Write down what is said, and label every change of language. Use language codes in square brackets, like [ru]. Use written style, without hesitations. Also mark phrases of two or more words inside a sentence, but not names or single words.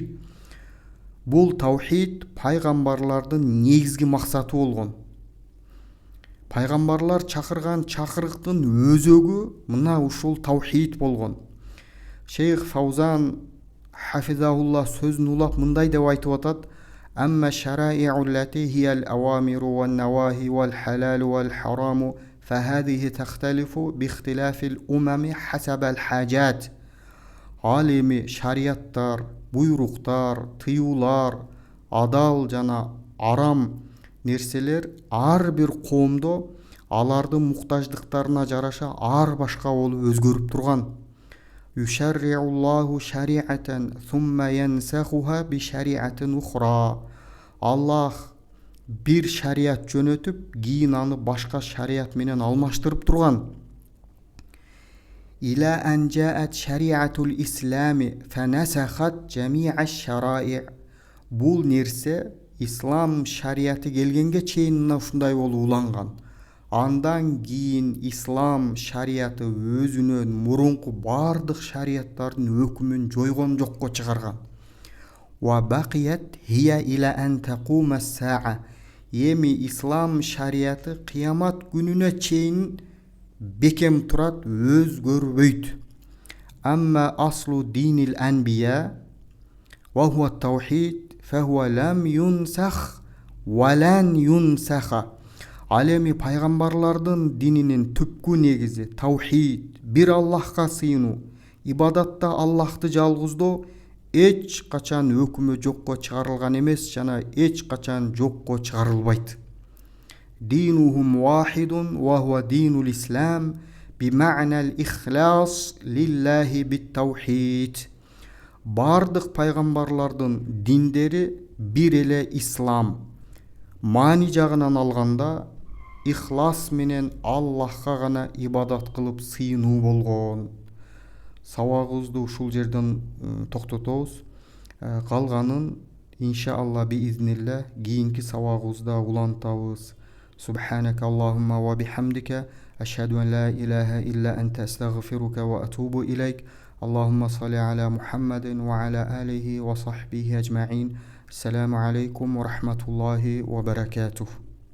[ky] Бул таухид пайгамбарлардын негизги максаты болгон. Пайгамбарлар чакырган чакырыктын өзөгү мына ушул таухид болгон. Шейх Фаузан хафизахуллах сөзін улап мындай деп айтып атат: [ar] أما الشرائع التي هي الأوامر والنواهي والحلال والحرام فهذه تختلف باختلاف الأمم حسب الحاجات. [ky] Ал эми шарияттар, буйруктар, тыюулар, адал жана арам нерселер ар бир коомдо алардын муктаждыктарына жараша ар башка болуп өзгөрүп турган. [ar] يشرع الله شريعة ثم ينسخها بشريعة أخرى. [ky] Аллах бир шарият жөнөтүп, кийин аны башка шарият менен алмаштырып турган. [ar] إلى أن جاءت شريعة الإسلام فنسخت جميع الشرائع. [ky] Бул нерсе ислам шариаты келгенге чейин ушундай болуп уланган. Андан кийин ислам шариаты өзүнөн мурунку бардык шариаттардын өкүмүн жойгон, жокко чыгарган. [ar] وباقية هي إلى أن تقوم الساعة. [ky] Эми ислам шариаты кыямат күнүнө чейин бекем турат, өзгөрбөйт. [ar] أما أصل دين الأنبياء وهو التوحيد فهو لم ينسخ ولن ينسخ. [ky] Ал эми пайгамбарлардын дининин түпкү негизи таухид, бир Аллахка сыйынуу, ибадатта Аллахты жалгыздоо эч качан өкүмө жокко чыгарылган эмес жана эч качан жокко чыгарылбайт. [ar] دينهم واحد وهو دين الإسلام بمعنى الإخلاص لله بالتوحيد. [ky] Бардык пайгамбарлардын диндери бир эле ислам. Маани жагынан алганда ихлас менен Аллахка гана ибадат кылып сыйынуу болгон. Сабагыбызды ушул жерден токтотобуз. Калганын [ar] إن شاء الله بإذن الله [ky] кийинки сабагыбызда улантабыз. [ar] سبحانك اللهم وبحمدك أشهد أن لا إله إلا أنت أستغفرك وأتوب إليك. اللهم صل على محمد وعلى آله وصحبه أجمعين. السلام عليكم ورحمة الله وبركاته.